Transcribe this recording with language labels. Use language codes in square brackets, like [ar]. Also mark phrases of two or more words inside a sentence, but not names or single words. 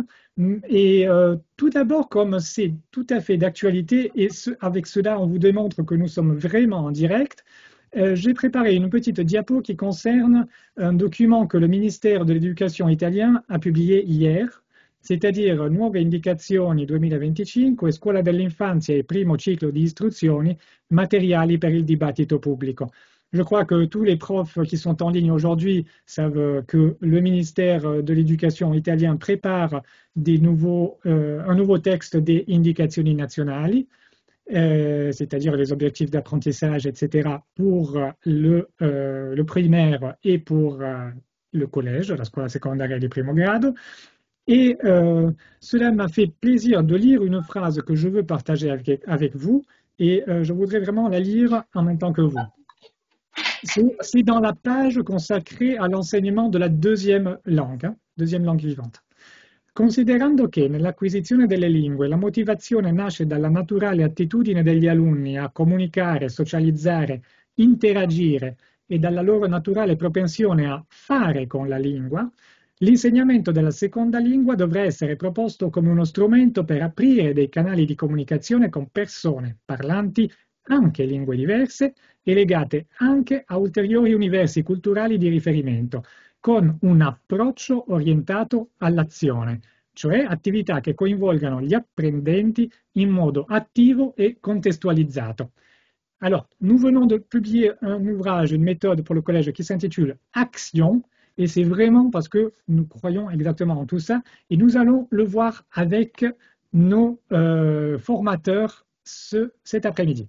[fr] Et tout d'abord, comme c'est tout à fait d'actualité, et avec cela, on vous démontre que nous sommes vraiment en direct, J'ai préparé une petite diapo qui concerne un document que le ministère de l'Éducation italien a publié hier, c'est-à-dire Nuove indicazioni 2025, Scuola dell'infanzia e primo ciclo di istruzioni, materiali per il dibattito pubblico. Je crois que tous les profs qui sont en ligne aujourd'hui savent que le ministère de l'Éducation italien prépare un nouveau texte des [it] indicazioni nazionali, [fr] c'est-à-dire les objectifs d'apprentissage, etc., pour le primaire et pour le collège, [it] la scuola secondaria di primo grado. [fr] Et cela m'a fait plaisir de lire une phrase que je veux partager avec vous, et je voudrais vraiment la lire en même temps que vous. C'est dans la page consacrée à l'enseignement de la deuxième langue vivante. [it] Considerando che nell'acquisizione delle lingue la motivazione nasce dalla naturale attitudine degli alunni a comunicare, socializzare, interagire e dalla loro naturale propensione a fare con la lingua, l'insegnamento della seconda lingua dovrà essere proposto come uno strumento per aprire dei canali di comunicazione con persone parlanti anche lingue diverse e legate anche a ulteriori universi culturali di riferimento, con un approccio orientato all'azione, cioè attività che coinvolgano gli apprendenti in modo attivo et contestualisato. [fr] Alors, nous venons de publier un ouvrage, une méthode pour le collège qui s'intitule Action, et c'est vraiment parce que nous croyons exactement en tout ça, et nous allons le voir avec nos formateurs cet après-midi.